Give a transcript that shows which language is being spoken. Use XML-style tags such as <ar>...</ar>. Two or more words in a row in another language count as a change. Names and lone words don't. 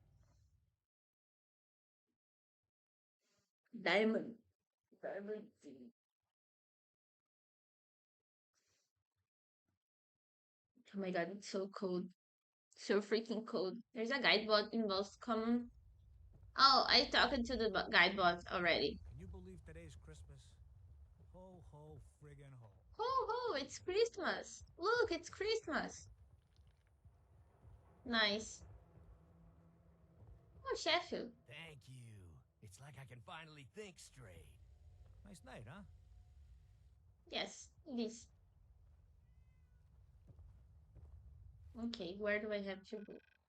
<en>Diamond City. Oh my god, it's so cold. So freaking cold. There's a guide bot in Boston Common. Oh, I talked to the guide bot already. Can you believe today's Christmas? Ho, ho, friggin' ho. Ho, ho, it's Christmas. Look, it's Christmas. Nice. Oh, Sheffield. Thank you. It's like I can finally think straight. Nice night, huh? Yes, it is. Okay, where do I have to go?</en>